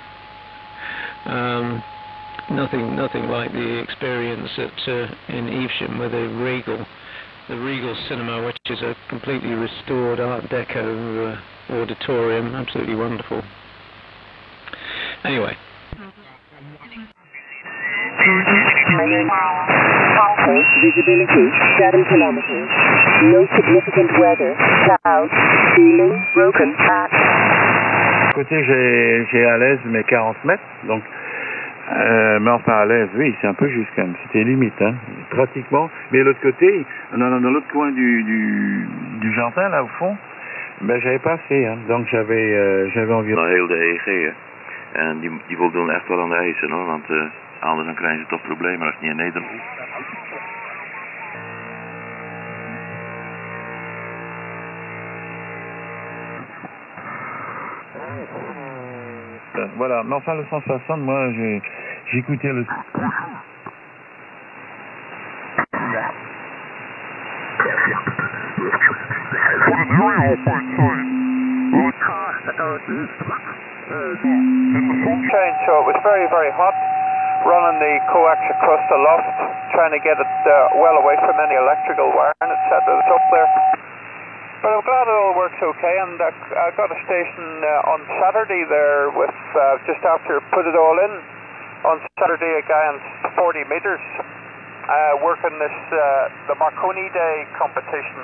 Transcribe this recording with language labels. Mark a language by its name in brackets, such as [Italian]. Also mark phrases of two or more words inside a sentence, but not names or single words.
[English] Nothing like the experience in Evesham with the Regal Cinema, which is a completely restored Art Deco auditorium. Absolutely wonderful. Anyway. Visibility 7 kilometers. No significant weather. Clouds. Ceiling broken patch. [French] Côté, j'ai à l'aise mes 40 mètres, donc mais enfin à l'aise, oui, c'est un peu juste quand même. C'était limite, hein, pratiquement. Mais de l'autre côté, dans l'autre coin du jardin, là au fond, ben j'avais pas assez, hein, donc j'avais environ. [Dutch] Heel de EEG, en die voldoen echt wel aan de eisen, hoor, want anders dan krijgen ze toch problemen als het niet in Nederland. [French] Voilà, mais enfin le 160, moi j'écoutais le... [English] Sunshine, so it was very, very hot. Running the coax across the loft, trying to get it well away from any electrical wiring, etc. that's up there. But I'm glad it all works okay, and I got a station on Saturday there with, just after put it all in, on Saturday a guy on 40 metres working this, the Marconi Day competition.